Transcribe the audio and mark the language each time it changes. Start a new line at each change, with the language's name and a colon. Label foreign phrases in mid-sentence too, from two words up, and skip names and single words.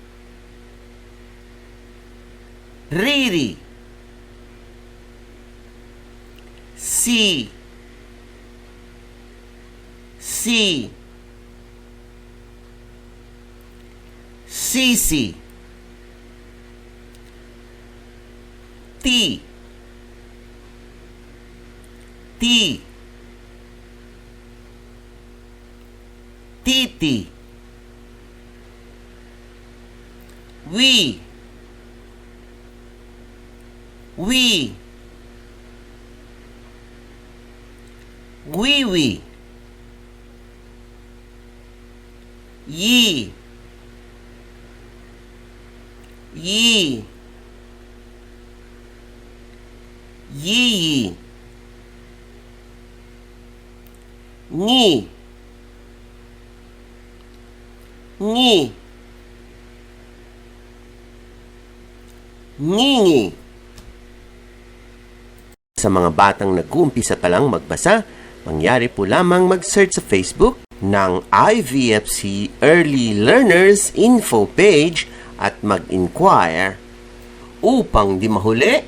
Filipino: Riri. Si. Si. Sisi. Ti. Ti. Titi. We. We. Wee. Ye. Ye. Yee. Ni. Ni. Ngingi. Sa mga batang nag-uumpisa pa lang magbasa, mangyari po lamang mag-search sa Facebook ng IVFC Early Learners Info Page at mag-inquire upang di mahuli.